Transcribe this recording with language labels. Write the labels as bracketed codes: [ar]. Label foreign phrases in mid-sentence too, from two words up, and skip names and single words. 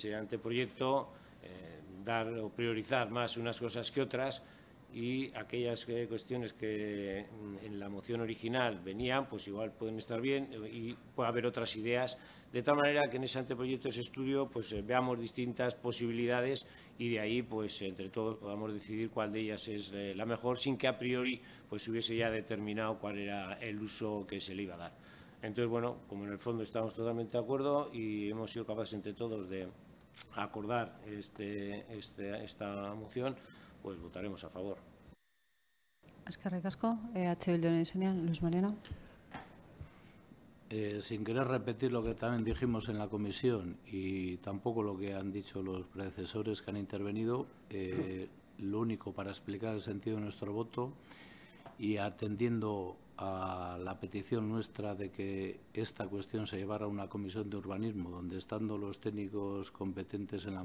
[es] ese anteproyecto, dar o priorizar más unas cosas que otras, y aquellas cuestiones que en la moción original venían, pues igual pueden estar bien y puede haber otras ideas, de tal manera que en ese anteproyecto, ese estudio, pues veamos distintas posibilidades y de ahí, pues entre todos podamos decidir cuál de ellas es la mejor, sin que a priori pues hubiese ya determinado cuál era el uso que se le iba a dar. Entonces, bueno, como en el fondo estamos totalmente de acuerdo y hemos sido capaces entre todos de acordar esta moción, pues votaremos a favor. [eu] Eskerrik asko. Bilduren izenean, Luis Mariano. [es] Sin querer repetir lo que también dijimos en la comisión y tampoco lo que han dicho los predecesores que han intervenido, lo único para explicar el sentido de nuestro voto y atendiendo a la petición nuestra de que esta cuestión se llevara a una comisión de urbanismo, donde estando los técnicos competentes en la